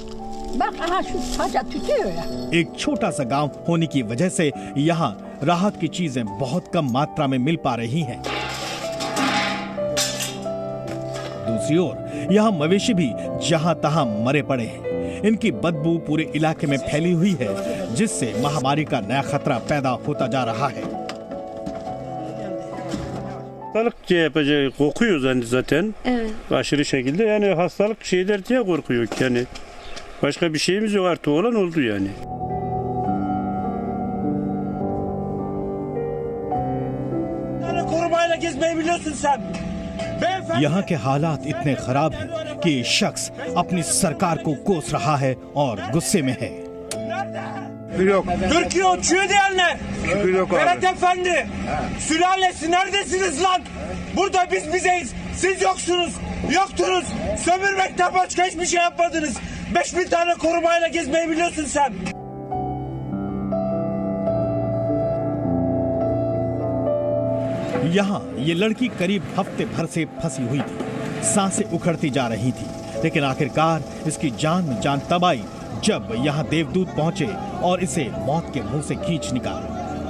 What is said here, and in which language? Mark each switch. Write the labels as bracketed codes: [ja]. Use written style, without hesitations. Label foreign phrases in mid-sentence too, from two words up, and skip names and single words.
[hi] एक छोटा सा गांव होने की वजह से यहाँ राहत की चीजें बहुत कम मात्रा में मिल पा रही हैं। दूसरी ओर यहाँ मवेशी भी जहाँ तहाँ मरे पड़े हैं। इनकी बदबू पूरे इलाके में फैली हुई है, जिससे महामारी का नया खतरा पैदा होता जा रहा है। [tr] Hastalık yapacağı kokuyor zaten. Evet. Aşırı şekilde yani hastalık şeyler diye korkuyor yani. Başka bir şeyimiz yok, artık olan oldu yani. Korumayla gezmeyi biliyorsun sen. [hi] यहाँ के हालात इतने खराब हैं कि ये शख्स अपनी सरकार को कोस रहा है और गुस्से में है। [tr] Türkiye uçuyor diyenler. Berat Efendi. Sülalesi neredesiniz lan? Burada biz bizeyiz. Siz yoksunuz. Yoktunuz. Sömürmekten başka hiçbir şey yapmadınız. 5000 tane korumayla gezmeyi biliyorsun sen. [hi] यहाँ ये लड़की करीब हफ्ते भर से फंसी हुई थी, सांसें उखड़ती जा रही थी, लेकिन आखिरकार इसकी जान में जान तब आई जब यहाँ देवदूत पहुंचे और इसे मौत के मुंह से खींच निकाला।